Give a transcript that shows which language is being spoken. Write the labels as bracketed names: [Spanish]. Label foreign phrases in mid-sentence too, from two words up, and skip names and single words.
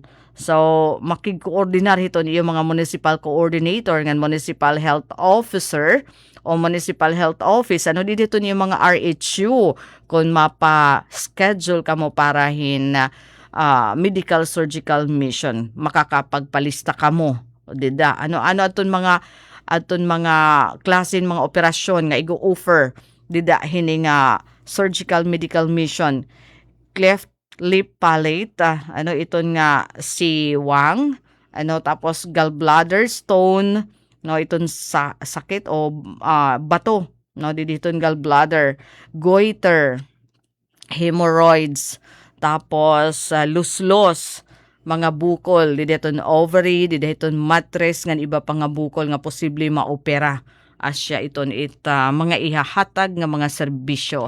[Waray] So makig-coordinar hiton iyo mga [English] municipal coordinator [Waray] ngan [English] municipal health officer [Waray] o [English] municipal health office [Waray] ano dito niyo mga RHU kung mapa-schedule kamo para hin [English] medical surgical mission [Waray] makakapagpalista kamo dida ano aton mga klasen mga operasyon nga igo-offer dida hini nga [English] surgical medical mission cleft lip palate [Waray] ano iton nga si Wang ano tapos [English] gallbladder stone [Waray] no iton sa sakit o bato no diditon gallbladder [English] goiter hemorrhoids [Waray] tapos luslos mga bukol diditon ovary diditon mattress ngan iba pa nga bukol nga posible maopera asya iton mga ihahatag nga mga serbisyo.